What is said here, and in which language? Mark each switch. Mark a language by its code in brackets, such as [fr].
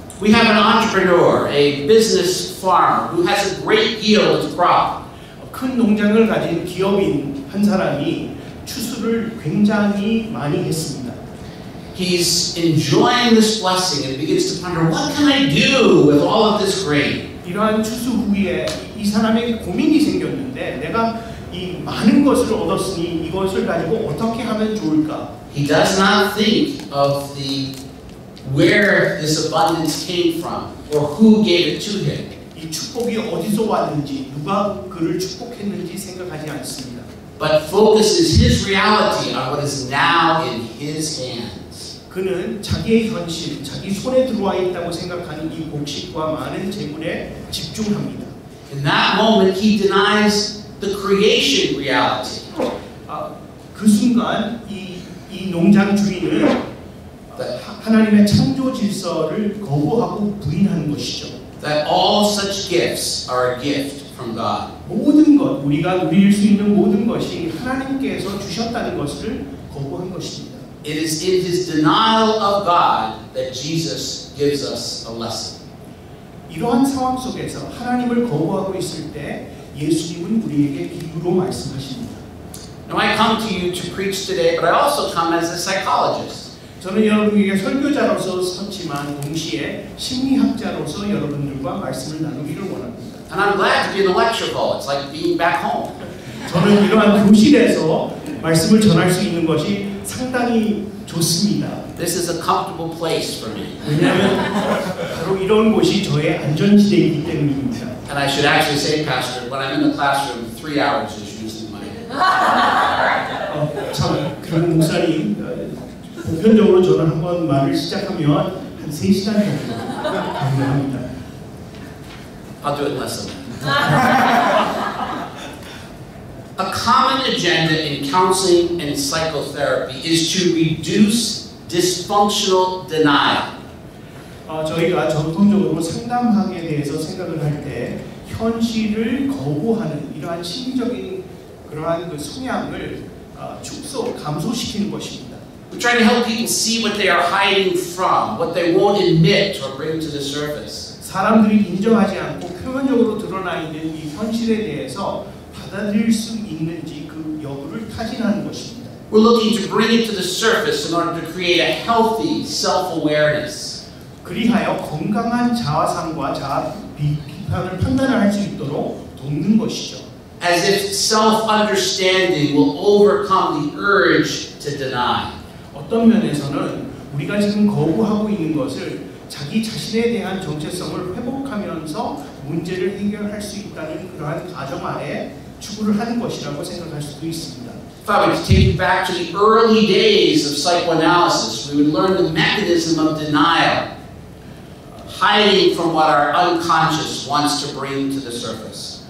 [en] We have an entrepreneur, a business farmer who has a great yield of crop. [ko] 큰 농장을 가진 기업인 한 사람이 추수를 굉장히 많이 했습니다. [en] He's enjoying this blessing and begins to ponder, what can I do with all of this grain? [ko] 이러한 추수 후에 이 사람에게 고민이 생겼는데 내가 이 많은 것을 얻었으니 이것을 가지고 어떻게 하면 좋을까? [en] He does not think of where this abundance came from or who gave it to him. [ko] 이 축복이 어디서 왔는지 누가 그를 축복했는지 생각하지 않습니다. [en] But focuses his reality on what is now in his hands. [ko] 그는 자기의 현실, 자기 손에 들어와 있다고 생각하는 이 곡식과 많은 재물에 집중합니다. [en] In that moment, he denies the creation reality. [ko] 그 순간 이 농장 주인은 하나님의 창조 질서를 거부하고 부인하는 것이죠. [en] That all such gifts are a gift from God. [ko] 모든 것, 우리가 누릴 수 있는 모든 것이 하나님께서 주셨다는 것을 거부한 것입니다. [en] It is in his denial of God that Jesus gives us a lesson. [ko] 이러한 상황 속에서 하나님을 거부하고 있을 때 예수님은 우리에게 비유로 말씀하십니다. [en] Now I come to you to preach today, but I also come as a psychologist. [ko] 저는 여러분에게 설교자로서 섰지만 동시에 심리학자로서 여러분들과 말씀을 나누기를 원합니다. [en] And I'm glad to be in the lecture hall. It's like being back home. [ko] 저는 이러한 교실에서 말씀을 전할 수 있는 것이 상당히 좋습니다. [en] This is a comfortable place for me. [ko] 왜냐하면 바로 이런 곳이 저의 안전지대이기 때문입니다. [en] And I should actually say, Pastor, when I'm in the classroom, 3 hours is usually my. [ko] 참, 그리고 목사님, 보편적으로 저는 한번 말을 시작하면 한 3시간 정도 가능합니다. [en] I'll do it in less than that. A common agenda in counseling and psychotherapy is to reduce dysfunctional denial. [ko] 저희가 전통적으로 상담학에 대해서 생각을 할 때 현실을 거부하는 이러한 심리적인 그러한 그 성향을 감소시키는 것입니다. [en] We try to help people see what they are hiding from, what they won't admit or bring to the surface. [ko] 사람들이 인정하지 않고 표면적으로 드러나 있는 이 현실에 대해서 받아들일 수 있는지 그 여부를 타진하는 것입니다. [en] We're looking to bring it to the surface in order to create a healthy self-awareness. [ko] 그리하여 건강한 자아상과 자아 비판을 판단을 할 수 있도록 돕는 것이죠. [en] As if self-understanding will overcome the urge to deny. [ko] 어떤 면에서는 우리가 지금 거부하고 있는 것을 자기 자신에 대한 정체성을 회복하면서 문제를 해결할 수 있다는 그러한 가정 아래 추구를 하는 것이라고 생각할 수도 있습니다. [en] If I were to take you back to the early days of psychoanalysis, we would learn the mechanism of denial, hiding from what our unconscious wants to bring to the surface.